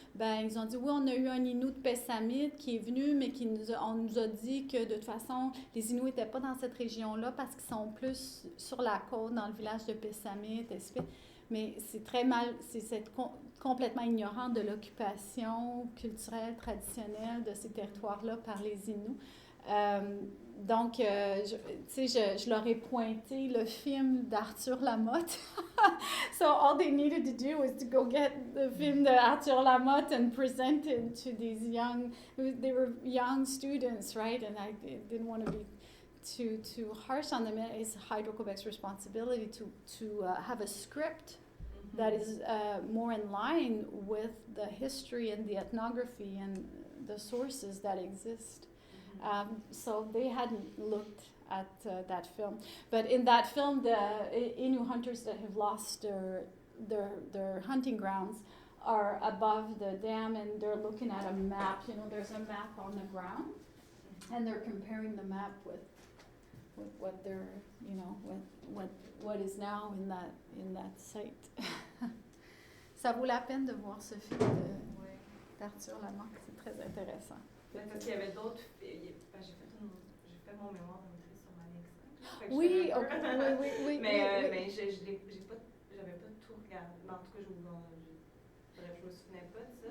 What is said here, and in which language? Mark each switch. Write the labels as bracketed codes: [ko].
[fr] Ils ont dit, oui, on a eu un Inuit de Pessamit qui est venu, mais on nous a dit que de toute façon, les Inuits n'étaient pas dans cette région-là parce qu'ils sont plus sur la côte, dans le village de Pessamit, etc. Mais c'est très mal, c'est complètement ignorant de l'occupation culturelle, traditionnelle de ces territoires-là par les Inuits. Donc, je leur ai pointé le film d'Arthur Lamotte. [en] So all they needed to do was to go get the film d'Arthur Lamotte and present it to these they were young students, right? And I didn't want to be too harsh on them. It's Hydroquebec's responsibility to have a script that is more in line with the history and the ethnography and the sources that exist. So they hadn't looked at that film. But in that film, the Innu hunters that have lost their hunting grounds are above the dam and they're looking at a map. You know, there's a map on the ground and they're comparing the map with what they're, you know, what is now in that site. [fr] Ça vaut la peine de voir ce film d'Arthur Lamotte, c'est très intéressant. Parce qu'il y avait d'autres. J'ai fait mon mémoire de maîtrise sur Manic 5. Oui, oui. Mais j'avais pas tout regardé. En tout cas, je me souvenais pas de ça.